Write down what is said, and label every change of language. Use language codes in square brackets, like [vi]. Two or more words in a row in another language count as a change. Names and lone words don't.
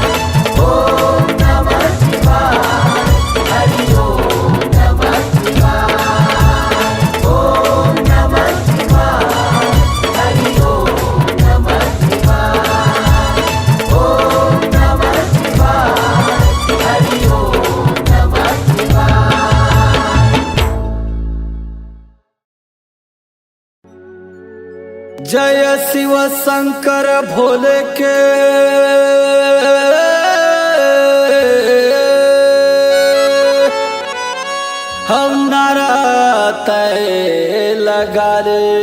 [sa] ओम नमः शिवाय, हरि ओम नमः शिवाय। ओम नमः शिवाय, हरि ओम नमः शिवाय। ओम नमः शिवाय, हरि ओम नमः शिवाय। [hi] जय शिव शंकर भोले के हम नारा तय लगा रे।